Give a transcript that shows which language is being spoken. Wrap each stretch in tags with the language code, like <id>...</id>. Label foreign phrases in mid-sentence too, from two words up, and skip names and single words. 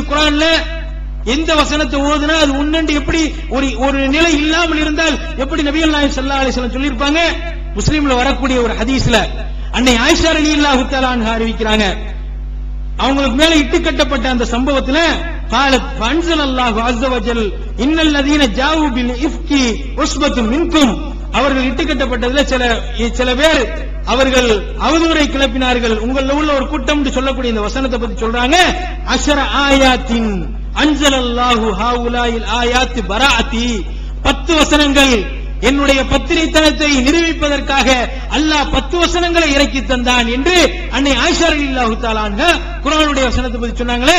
<ta>குர்ஆன்ல எந்த வசனத்தை ஓதுனா அது உன்னண்டு எப்படி ஒரு நிலை இல்லாமல் இருந்தால் எப்படி நபிகள் நாயகம்</ta> <ar>صلى الله عليه وسلم</ar> <ta>சொல்லிருப்பாங்க? முஸ்லிம்ல வரக்கூடிய ஒரு ஹதீஸ்ல அன்னை ஆயிஷா</ta> <ar>رضي الله تعالى عنها</ar> <ta>அறிவிக்கிறாங்க, அவங்களுக்கு மேல இட்டு கட்டப்பட்ட அந்த சம்பவத்துல</ta> <ar>قالت فانزل الله عز وجل ان الذين جاءوا بالافك عصبه منكم,</ar> <ta>அவர்கள் இட்டு கட்டப்பட்டதுல சில பேர் அவர்கள் அவதூறை கிளப்பினார்கள், உங்கள உள்ள ஒரு கூட்டம் சொல்லக்கூடிய இந்த வசனத்தை பத்தி சொல்றாங்க. 10</ta> <ar>آيات أنزل الله هؤلاء الآيات براءتي,</ar> <ta>10 வசனங்கள் என்னுடைய பத்திரித்தனத்தை நிரூபிப்பதற்காக அல்லாஹ் 10 வசனங்களை இறக்கி தந்தான் என்று அன்னை ஆயிஷா</ta> <ar>رضي الله تعالى عنها</ar> <ta>குர்ஆனுடைய வசனத்தை பத்தி சொன்னாங்களே.</ta>